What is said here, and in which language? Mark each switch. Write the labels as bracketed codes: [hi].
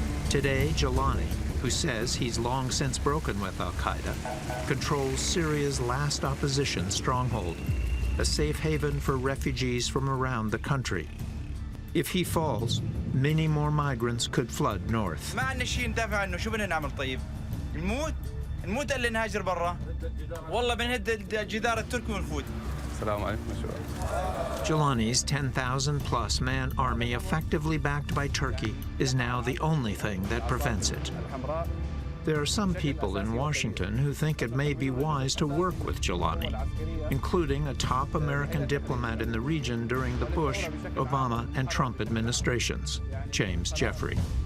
[en] Today, Jilani, who says he's long since broken with al-Qaeda, controls Syria's last opposition stronghold, a safe haven for refugees from around the country. If he falls, many more migrants could flood north. [ar] ما عندنا شيء ندافع عنه، شو بدنا نعمل طيب؟ نموت اللي نهاجر برا. والله بنهد الجدار التركي ونفوت. السلام عليكم شباب. [en] Jilani's 10,000-plus man army, effectively backed by Turkey, is now the only thing that prevents it. There are some people in Washington who think it may be wise to work with Jilani, including a top American diplomat in the region during the Bush, Obama, and Trump administrations, James Jeffrey.